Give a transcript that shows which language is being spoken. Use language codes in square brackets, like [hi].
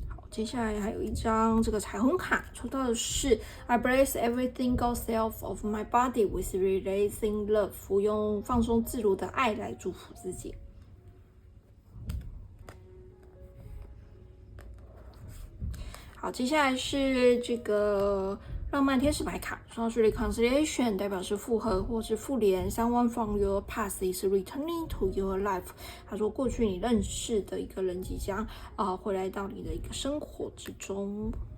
[zh] 接下来还有一张这个彩虹卡，抽到的是 [en] I embrace every single self of my body with releasing love， [zh] 我用放松自如的爱来祝福自己。好，接下来是这个浪漫天使牌卡，抽到是 reconciliation， 代表是复合或是复联。 [en] Someone from your past is returning to your life。 [zh] 他说，过去你认识的一个人即将回来到你的一个生活之中。